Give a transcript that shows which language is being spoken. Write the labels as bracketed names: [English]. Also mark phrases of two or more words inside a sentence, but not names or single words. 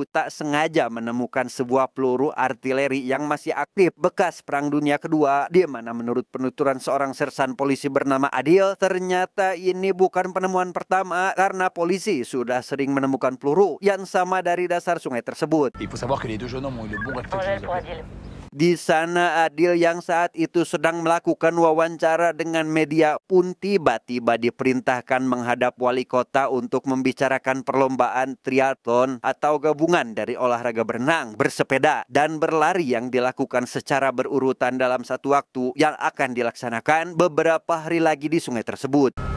[Indonesian] tak sengaja menemukan sebuah peluru artileri yang masih aktif bekas Perang Dunia Kedua, di mana menurut penuturan seorang sersan polisi bernama Adil, ternyata ini bukan penemuan pertama karena polisi sudah sering menemukan peluru yang sama dari dasar sungai tersebut. [French] Il faut savoir que les 2 jeunes hommes ont eu le bon réflexe. [Indonesian] Di sana Adil yang saat itu sedang melakukan wawancara dengan media pun tiba-tiba diperintahkan menghadap wali kota untuk membicarakan perlombaan triathlon atau gabungan dari olahraga berenang, bersepeda, dan berlari yang dilakukan secara berurutan dalam satu waktu yang akan dilaksanakan beberapa hari lagi di sungai tersebut.